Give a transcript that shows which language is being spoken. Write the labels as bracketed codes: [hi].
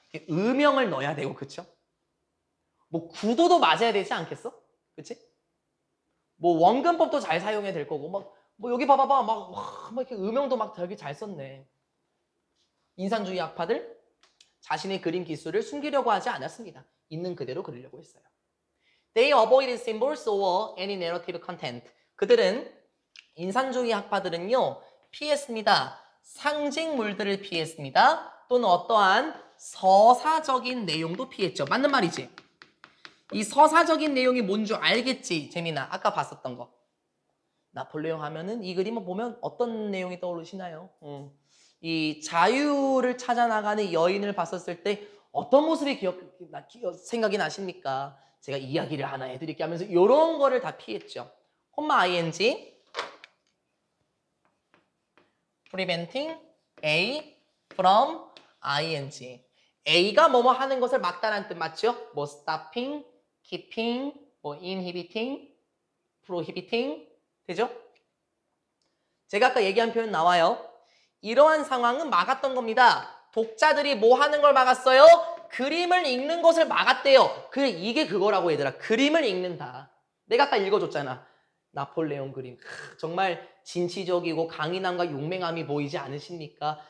[ko] 음영을 넣어야 되고 그쵸? 뭐 구도도 맞아야 되지 않겠어? 그치? 뭐 원근법도 잘 사용해야 될 거고 뭐 여기 봐봐봐 막 이렇게 음영도 막 되게 잘 썼네. 인상주의 학파들 자신의 그림 기술을 숨기려고 하지 않았습니다. 있는 그대로 그리려고 했어요. [en] They avoided symbols or any narrative content. [ko] 그들은 인상주의 학파들은요 피했습니다. 상징물들을 피했습니다. 또는 어떠한 서사적인 내용도 피했죠. 맞는 말이지? 이 서사적인 내용이 뭔 줄 알겠지? 재민아 아까 봤었던 거. 나폴레옹 하면은 이 그림을 보면 어떤 내용이 떠오르시나요? 이 자유를 찾아 나가는 여인을 봤었을 때 어떤 모습이 생각이 나십니까? 제가 이야기를 하나 해드릴게 하면서 이런 거를 다 피했죠. [en] 콤마 ing preventing A from ing. [ko] A가 뭐뭐 하는 것을 막다라는 뜻 맞죠? [en] 뭐 stopping, keeping, 뭐 inhibiting, prohibiting [ko] 되죠? 제가 아까 얘기한 표현 나와요. 이러한 상황은 막았던 겁니다. 독자들이 뭐 하는 걸 막았어요? 그림을 읽는 것을 막았대요. 이게 그거라고 얘들아. 그림을 읽는다. 내가 아까 읽어줬잖아. 나폴레옹 그림. 정말 진취적이고 강인함과 용맹함이 보이지 않으십니까?